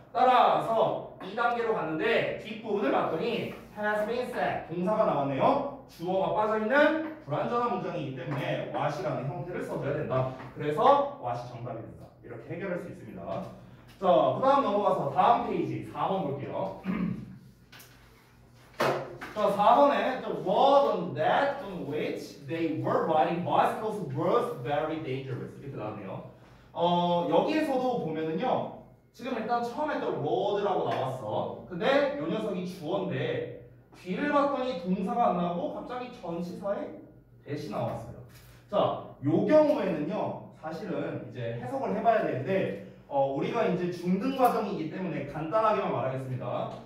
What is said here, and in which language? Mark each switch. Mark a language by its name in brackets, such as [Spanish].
[Korean] 따라서 2단계로 갔는데 뒷부분을 봤더니 [English] has been said [Korean] 동사가 나왔네요. 주어가 빠져있는 불완전한 문장이기 때문에 what이라는 형태를 써줘야 된다. 그래서 what이 정답이 된다. 이렇게 해결할 수 있습니다. 자, 그 다음 넘어가서 다음 페이지 4번 볼게요. 자, 4번에 [English] the word on that on which they were riding bicycles was very dangerous [Korean] 이렇게 나왔네요. 여기에서도 보면은요. 지금 일단 처음에 또 road라고 나왔어. 근데 요 녀석이 주어인데 뒤를 봤더니 동사가 안 나오고 갑자기 전치사에 대시 나왔어요. 자, 요 경우에는요. 사실은 이제 해석을 해봐야 되는데 우리가 이제 중등 과정이기 때문에 간단하게만 말하겠습니다.